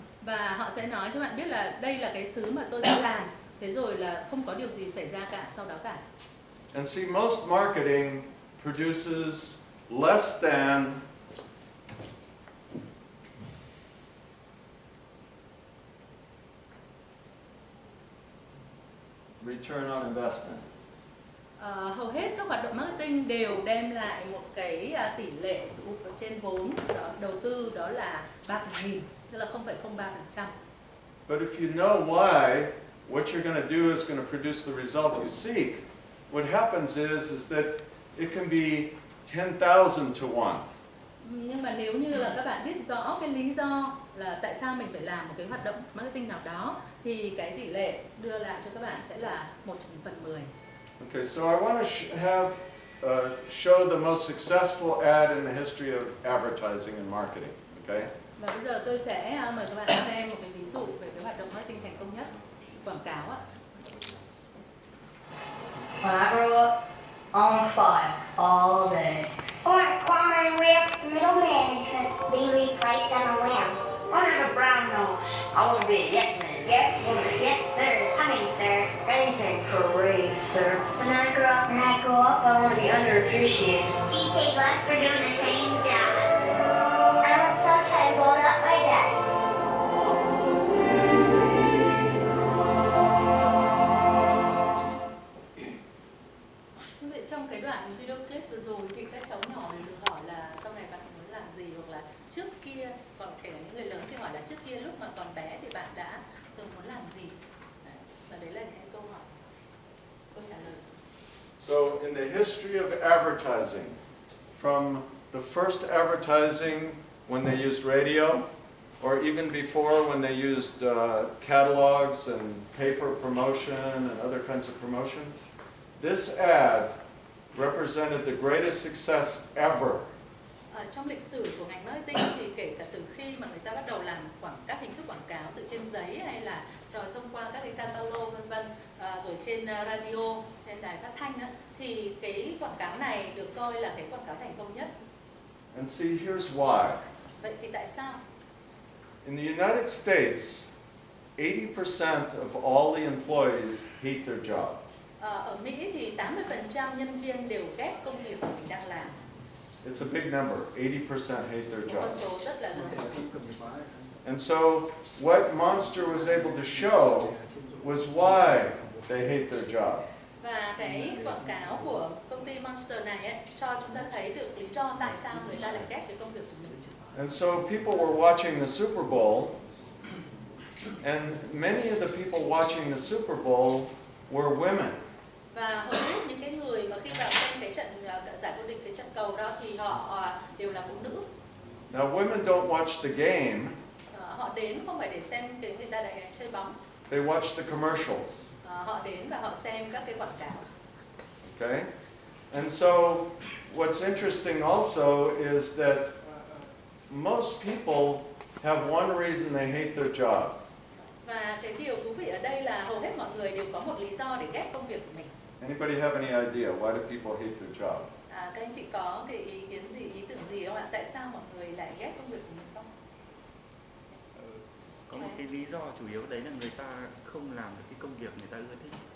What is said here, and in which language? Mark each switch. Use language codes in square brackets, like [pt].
[vi] Và họ sẽ nói cho bạn biết là đây là cái thứ mà tôi sẽ làm, thế rồi là không có điều gì xảy ra cả sau đó cả. [en] And see, most marketing produces less than return on investment. [vi] Hầu hết các hoạt động marketing đều đem lại một cái tỷ lệ trên vốn đầu tư, đó là 3/1000, tức là 0,03%. [en] But if you know why, what you're going to do is going to produce the result you seek, what happens is that it can be 10,000 to 1. [vi] Nhưng mà nếu như là các bạn biết rõ cái lý do là tại sao mình phải làm một cái hoạt động marketing nào đó, thì cái tỷ lệ đưa lại cho các bạn sẽ là 1/10. [en] Okay, so I want to show the most successful ad in the history of advertising and marketing. Okay. [vi] Và bây giờ tôi sẽ mời các bạn xem một cái ví dụ về cái hoạt động marketing thành công nhất, quảng cáo ạ. [en] When I grow up, I want to fly all day. I want climbing with middle management be replaced on a whim. I want to have a brown nose. I want to be a yes man. Yes, woman. Yes, sir. Coming, sir. Anything for a raise, sir. When I grow up, I want to be underappreciated. be paid less for doing the same job. I want sunshine blowing up my desk. [vi] Trong cái đoạn video clip vừa rồi thì các cháu nhỏ được hỏi là sau này bạn muốn làm gì, hoặc là trước kia, còn kể cả những người lớn thì hỏi là trước kia lúc mà còn bé thì bạn đã từng muốn làm gì. Và đấy là những câu hỏi, câu trả lời. [en] So in the history of advertising, from the first advertising when they used radio, or even before when they used catalogs and paper promotion and other kinds of promotion, this ad represented the greatest success ever. [vi] Trong lịch sử của ngành marketing thì kể cả từ khi mà người ta bắt đầu làm các hình thức quảng cáo từ trên giấy hay là thông qua các cái catalog vân vân, rồi trên radio, trên đài phát thanh đó, thì cái quảng cáo này được coi là cái quảng cáo thành công nhất. [en] And see, here's why. [vi] Vậy thì tại sao? [en] In the United States, 80% of all the employees hate their job. [vi] Ở Mỹ thì 80% nhân viên đều ghét công việc mà mình đang làm. [en] It's a big number. 80% hate their [vi] Một con [en] job. [vi] số rất là lớn. [en] And so what Monster was able to show was why they hate their job. [vi] Và cái quảng cáo của công ty Monster này ấy, cho chúng ta thấy được lý do tại sao người ta lại ghét cái công việc của mình. [en] And so people were watching the Super Bowl, and many of the people watching the Super Bowl were women. [vi] Và hầu hết những cái người mà khi vào xem cái trận giải vô địch, cái trận cầu đó thì họ đều là phụ nữ. [en] Now women don't watch the game. [vi] Họ đến không phải để xem cái người ta lại chơi bóng. [en] They watch the commercials. [vi] Họ đến và họ xem các cái quảng cáo. [en] Okay? And so what's interesting also is that most people have one reason they hate their job. [vi] Và cái điều thú vị ở đây là hầu hết mọi người đều có một lý do để ghét công việc của mình. [en] Anybody have any idea why do people hate their job? [vi] Các anh chị có cái ý kiến gì, ý tưởng gì không ạ? Tại sao mọi người lại ghét công việc của mình không? Có một cái lý do chủ yếu đấy là người ta không làm được cái công việc người ta ưa thích.